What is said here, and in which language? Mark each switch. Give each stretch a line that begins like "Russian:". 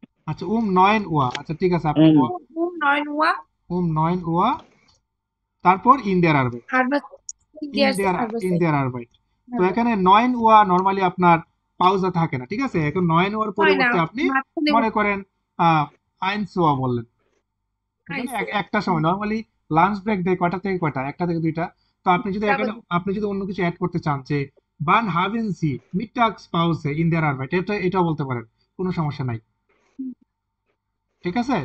Bangla: আচ্ছা 9 Uhr, আচ্ছা ঠিক আছে আপনি
German: 9 Uhr. 9 Uhr, তারপর in der Arbeit, Arbeit. in der Arbeit।
Bangla: তো এখানে 9 Uhr নরমালি আপনার পাউজা থাকে না, ঠিক আছে? এখন 9 Uhr পরিবর্তে আপনি মনে করেন 1 Uhr বললেন, একটা সময় নরমালি লাঞ্চ ব্রেক দেয় কয়টা থেকে কয়টা? একটা থেকে দুইটা। তো আপনি যদি এখানে অন্য কিছু অ্যাড করতে চান যে
German: wann haben Sie Mittagspause in der Arbeit,
Bangla: এটাও বলতে পারেন, কোনো সমস্যা নাই, ঠিক আছে?